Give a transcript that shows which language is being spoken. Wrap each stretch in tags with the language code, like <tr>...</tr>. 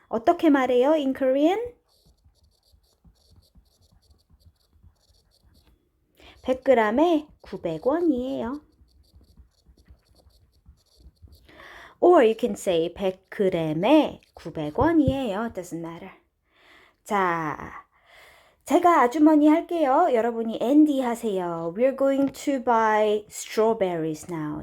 <ko>어떻게 말해요</ko> <en>in Korean?</en> <ko>100g에 900원이에요.</ko> <en>Or you can say</en> <ko>100g에 900원이에요.</ko> <en>Doesn't matter.</en> <ko>자, 제가 아주머니 할게요. 여러분이 Andy 하세요.</ko> <en>We're going to buy strawberries now.</en>